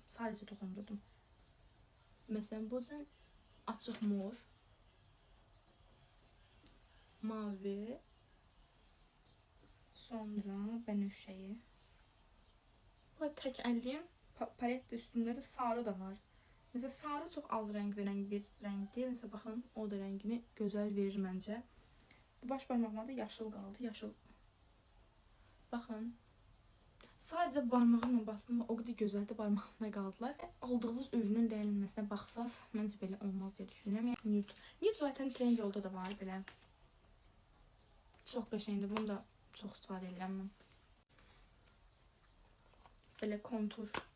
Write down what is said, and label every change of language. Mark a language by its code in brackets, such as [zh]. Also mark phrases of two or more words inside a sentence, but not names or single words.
[az] Sadəcə toxundurdum. Məsələn bu yüzden açıq mor, mavi, sonra bənövşəyi. Bu tək əliyim. Palet üstündə də sarı da var. [tr] Mesela sarı çok az renk veren bir renkdir. Mesela bakın o da rengini güzel verir bence. Bu baş parmağıma da yaşıl kaldı. Yaşıl. Bakın. [az] Sadəcə barmağımla bastım və o qədər gözəldir barmağımda qaldılar. Aldığınız ürünün dəyişilməsinə baxsaz, məncə belə olmaz deyə düşünürəm. Yəni nude. Nude zaten trend yolda da var belə. Çox qəşəngdir. Bunu da çox istifadə edirəm mən. Belə kontur.